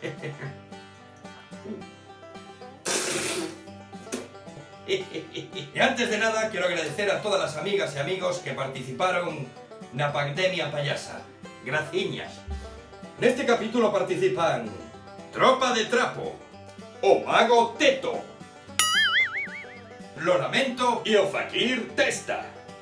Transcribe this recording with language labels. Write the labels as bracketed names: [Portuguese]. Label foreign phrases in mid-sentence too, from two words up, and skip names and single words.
[Spanish] Y antes de nada, quiero agradecer a todas las amigas y amigos que participaron na pandemia payasa. [Galician] Graciñas. Neste capítulo participan Tropa de Trapo, o Mago Teto, Lo Lamento e o Fakir Testa.